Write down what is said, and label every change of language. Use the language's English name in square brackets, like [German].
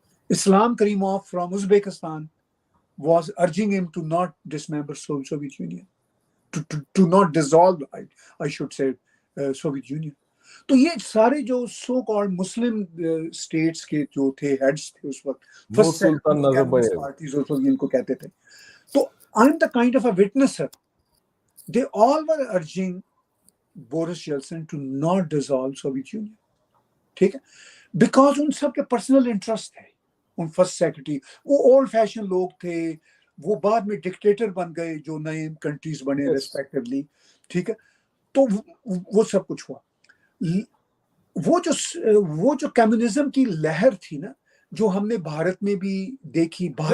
[English] Islam Karimov from Uzbekistan was urging him to not dismember Soviet Union, to not dissolve, I should say, Soviet Union. [Urdu] تو یہ سارے جو so called مسلم status کے جو تھے heads تھے اس وقت، فرسٹ پارٹیز اس وقت ان کو کہتے تھے، تو [English] I'm the kind of a witnesser. They all were urging Boris Yeltsin to not dissolve Soviet Union. [Urdu] ٹھیک ہے، بیکاز ان سب کے پرسنل انٹرسٹ تھے۔ ان فرسٹ سیکرٹری وہ اولڈ فیشن لوگ تھے، وہ بعد میں ڈکٹیٹر بن گئے جو نئے کنٹریز بنے ریسپیکٹیولی۔ ٹھیک ہے، تو وہ سب کچھ ہوا۔ وہ جو کمیونزم کی لہر تھی نا، جو ہم نے بھارت میں بھی دیکھی،